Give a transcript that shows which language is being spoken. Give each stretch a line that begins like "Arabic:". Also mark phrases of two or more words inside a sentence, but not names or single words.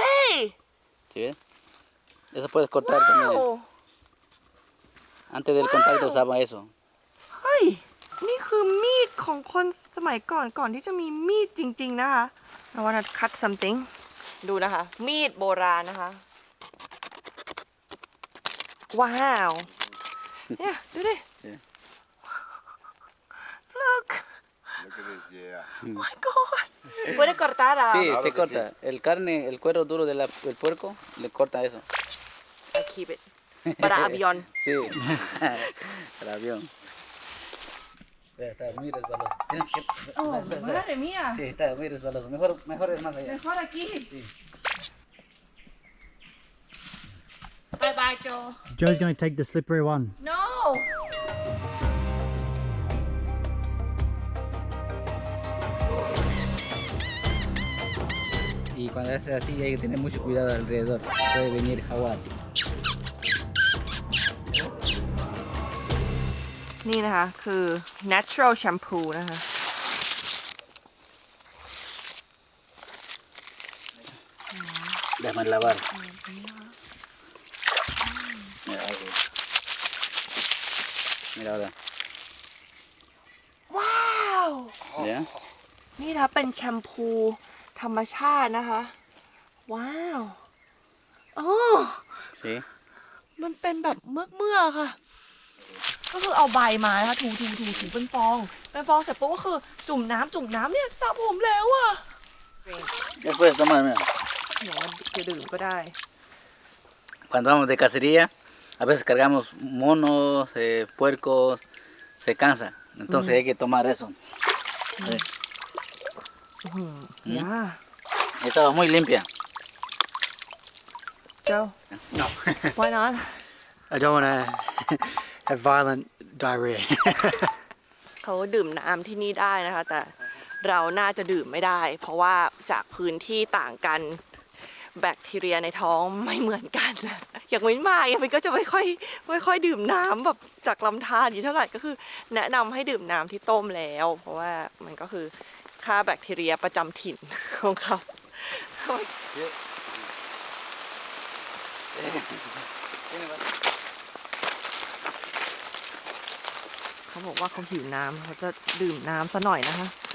Spanish: ¿Sí ves? Eso puedes cortar también. Antes del contacto usaba eso.
Thai: เฮ้ย นี่คือมีดของคนสมัยก่อนที่จะมีมีดจริงๆนะคะ
English: I wanna cut something
Thai: ดูนะคะ มีดโบราณนะคะ ว้าว เนี่ย ดูดิ
English: Yeah. Look Look at this, yeah. Oh my god
Spanish: Puede cortar Sí, Claro se que corta. El carne, el cuero duro del puerco, le corta eso.
English: I keep it
Spanish: para avión Sí. El avión. Está muy resbaloso. Tienes que... Oh, madre mía Sí, está muy resbaloso. Mejor es más allá. Mejor aquí Sí.
English: Bye bye Joe Joe's going to take the slippery one.
Spanish: No Y cuando es así hay que tener mucho cuidado alrededor. Puede venir jaguar.
Thai: นี่นะคะคือ
English: natural shampoo
Thai: นะคะ
Spanish: Déjame lavar. Mira, ahí. Mira ahora.
Thai: ว้าว
Spanish: ¿Ya?
Thai: นี่นะคะเป็นแชมพูธรรมชาตินะคะ ว้าวโอ้
Spanish: Sí.
Thai: มันเป็นแบบเมือกๆค่ะ ก็คือเอาใบมานะคะถูเป็นฟองเสร็จปุ๊บก็คือจุ่มน้ำเนี่ยสระผมแล้วอ่ะ
Spanish: Ya puedes tomar, mira.
Thai: เดี๋ยวจะดื่มก็ได้
Spanish: Cuando vamos de cacería, a veces cargamos monos, puercos, se cansa. Entonces hay que tomar eso.
English: Yeah
Spanish: Estaba muy limpia.
English: Joe No. why not I don't want to have violent diarrhea.
Thai: เขาดื่มน้ำที่นี่ได้นะคะ แต่เราน่าจะดื่มไม่ได้ เพราะว่าจากพื้นที่ ต่างกันแบคทีเรียในท้องไม่เหมือนกัน อย่างมิ้นมาอย่างมิ้นก็จะไม่ค่อยดื่มน้ำแบบจากลำธารอยู่เท่าไหร่ก็คือ แนะนำให้ดื่มน้ำที่ต้มแล้ว เพราะว่ามันก็คือฆ่าแบคทีเรียประจำถิ่นของเขา เขาบอกว่าเขาหิวน้ำเขาจะดื่มน้ำซะหน่อยนะคะ